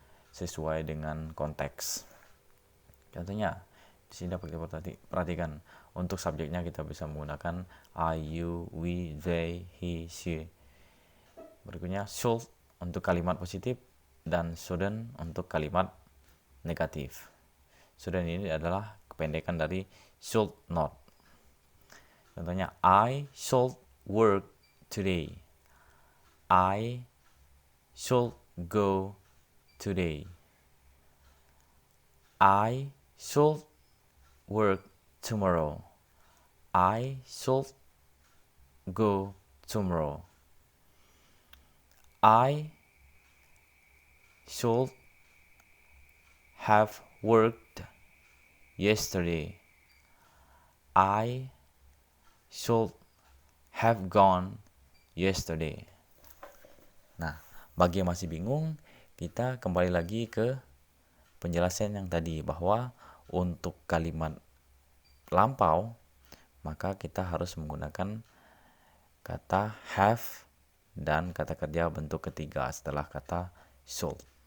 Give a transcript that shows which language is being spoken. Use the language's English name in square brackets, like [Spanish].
[Indonesian] sesuai dengan konteks. Contohnya, di sini dapat kita perhatikan untuk subjeknya kita bisa menggunakan I, you, we, they, he, she. Berikutnya should untuk kalimat positif dan shouldn't untuk kalimat negatif. Shouldn't ini adalah kependekan dari should not. [English] Contohnya, I should work today. I should go today. I should work tomorrow. I should go tomorrow. I should have worked yesterday. I should have gone yesterday. [Indonesian] Nah, bagi yang masih bingung, kita kembali lagi ke penjelasan yang tadi bahwa untuk kalimat lampau maka kita harus menggunakan kata have dan kata kerja bentuk ketiga setelah kata should.